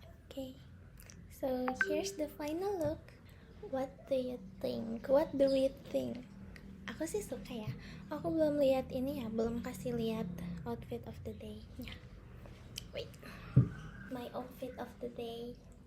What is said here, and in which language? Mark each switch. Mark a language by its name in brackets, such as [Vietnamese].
[English] Okay, so here's the final look. What do you think? What do we think? [Indonesian] Aku sih suka ya. Aku belum lihat ini ya, belum kasih lihat outfit of the day-nya. [English] Wait, my outfit of the day.